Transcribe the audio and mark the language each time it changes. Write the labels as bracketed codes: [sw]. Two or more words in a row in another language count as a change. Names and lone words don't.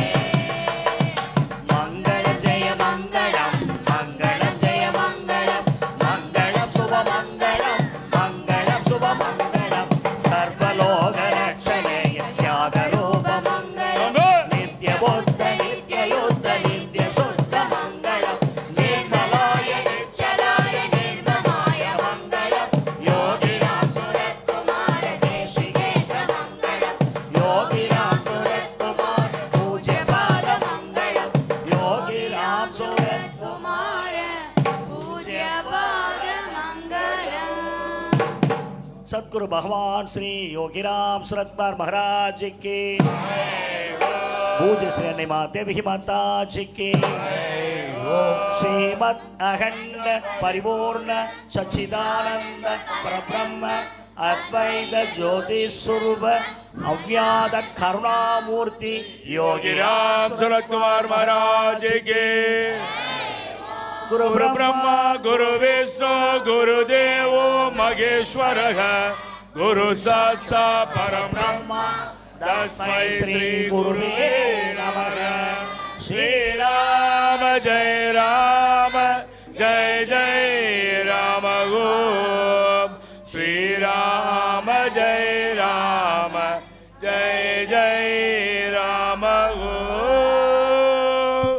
[sa] मङ्गलम् जय मङ्गलम् मङ्गलम् जय मङ्गलम् मङ्गलम् शुभमङ्गलम् मङ्गलम् शुभमङ्गलम् सर्वलोक रक्षणेय त्याग रूप मङ्गलम् नित्य बुद्ध नित्य युद्ध नित्य शुद्ध मङ्गलम् निर्मलाय निश्चलाय निर्ममाय मङ्गलम् योगि राम् सुरत्कुमार देशिकेन्द्र मङ्गलम् योगि राम् सूरत्कुमार् पूज्य पाद मङ्गलम् योगि राम् सूरत् कुमार पूज्य पाद मङ्गलम्. [hi] सतगुरु भगवान श्री योगीराम सुरतकुमार महाराज जी की पूज्य श्री अन्य माते भी माता जी की श्रीमद अखंड परिपूर्ण सच्चिदानंद परब्रह्म अद्वैत ज्योति स्वरूप अव्याद करुणामूर्ति योगी राम सुरतकुमार महाराज के [sa] गुरु गुरु ब्रह्मा गुरु विष्णु गुरुदेव महेश्वर गुरु साक्षात् परम ब्रह्म तस्मै श्री गुरुवे नमः. श्री राम जय राम जय जय राम ओम. श्री राम जय राम जय जय राम ओम.